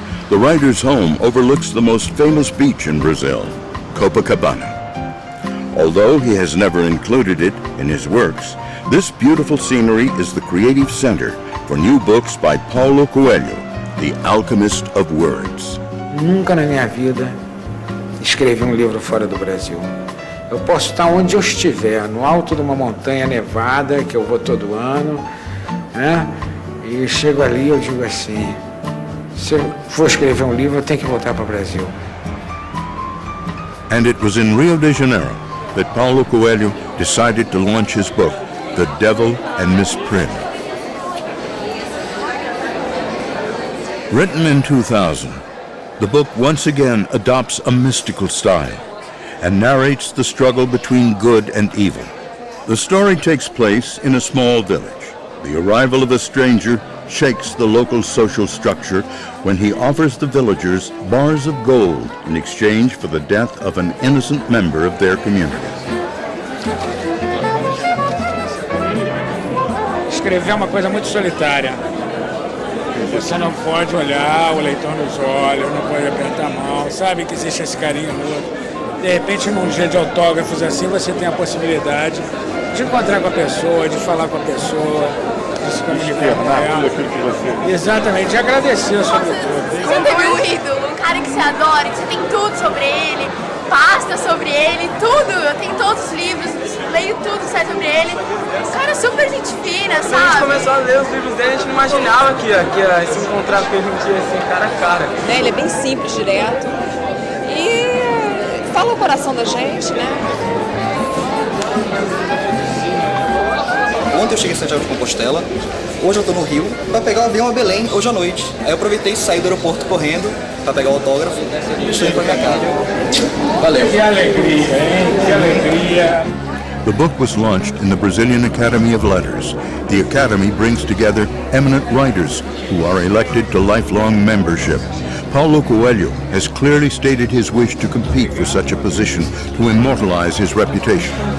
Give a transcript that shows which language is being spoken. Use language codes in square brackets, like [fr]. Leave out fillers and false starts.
[en] The writer's home overlooks the most famous beach in Brazil, Copacabana. Although he has never included it in his works, this beautiful scenery is the creative center for new books by Paulo Coelho, the alchemist of words. [pt] Nunca na minha vida escrevi um livro fora do Brasil. Eu posso estar onde eu estiver, no alto de uma montanha nevada, que eu vou todo ano, né? E chego ali e eu digo assim, se eu for escrever um livro, eu tenho que voltar para o Brasil. [en] And it was in Rio de Janeiro that Paulo Coelho decided to launch his book, The Devil and Miss Prim. Written in 2000, the book once again adopts a mystical style and narrates the struggle between good and evil. The story takes place in a small village. The arrival of a stranger shakes the local social structure when he offers the villagers bars of gold in exchange for the death of an innocent member of their community. [pt] Escrever é uma coisa muito solitária. Você não pode olhar o leitor nos olhos, não pode apertar a mão, sabe que existe esse carinho no outro. De repente, num dia de autógrafos assim, você tem a possibilidade de encontrar com a pessoa, de falar com a pessoa, de se comunicar com ela. Exatamente, de agradecer sobretudo. Você teve um ídolo, um cara que você adora, que você tem tudo sobre ele, pasta sobre ele, tudo. Eu tenho todos os livros, leio tudo que sai sobre ele. Um cara super gente fina, sabe? Quando a gente começou a ler os livros dele, a gente não imaginava que ia se encontrar com ele um dia assim, cara a cara. Ele é bem simples, direto. E fala o coração da gente, né? Ontem eu cheguei em Santiago de Compostela, hoje eu tô no Rio, pra pegar o avião a Belém hoje à noite. Aí eu aproveitei e saí do aeroporto correndo pra pegar o autógrafo e estou indo pra minha casa. Valeu. Que alegria, hein? Que alegria. [en] The book was launched in the Brazilian Academy of Letters. The Academy brings together eminent writers who are elected to lifelong membership. Paulo Coelho has clearly stated his wish to compete for such a position to immortalize his reputation.